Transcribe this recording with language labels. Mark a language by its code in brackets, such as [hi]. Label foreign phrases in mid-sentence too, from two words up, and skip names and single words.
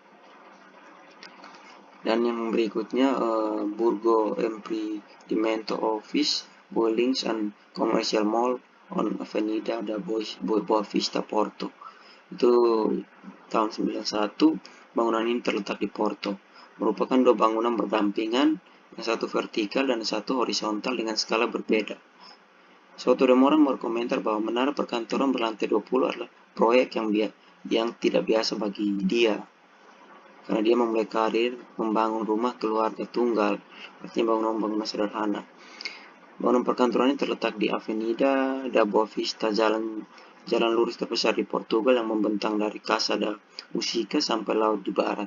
[id] Dan yang berikutnya Burgo Emprendimento Office Buildings and Commercial Mall on Avenida da Boa Vista, Porto. Itu tahun 91. Bangunan ini terletak di Porto. Merupakan dua bangunan berdampingan, yang satu vertikal dan satu horizontal dengan skala berbeda. Souto de Mora berkomentar bahwa menara perkantoran berlantai 20 adalah proyek yang tidak biasa bagi dia, karena dia memulai karir membangun rumah keluarga tunggal, artinya bangunan-bangunan sederhana. Bangunan perkantoran ini terletak di Avenida da Boa Vista, jalan lurus terbesar di Portugal yang membentang dari Casa da Música sampai laut di barat.